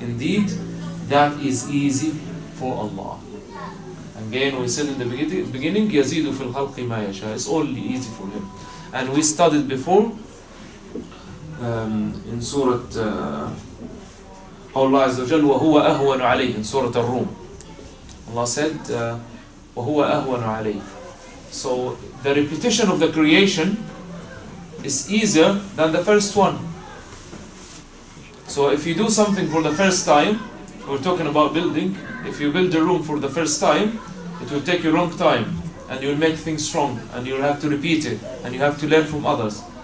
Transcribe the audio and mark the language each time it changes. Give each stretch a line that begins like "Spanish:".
English: Indeed, that is easy for Allah. Again, we said in the beginning,
Arabic: يَزِيدُ فِي الْخَلْقِ مَا يَشَاءُ.
English: It's all easy for him. And we studied before in Surah Allah Azza wa Jal,
Arabic: وَهُوَ أَهْوَنُ عَلَيْهِ,
English: in Surah Ar-Rum. Allah said,
Arabic: وَهُوَ أَهْوَنُ عَلَيْهِ.
English: So the repetition of the creation is easier than the first one. So if you do something for the first time, we're talking about building, if you build a room for the first time, it will take you a long time, and you'll make things strong, and you'll have to repeat it, and you have to learn from others.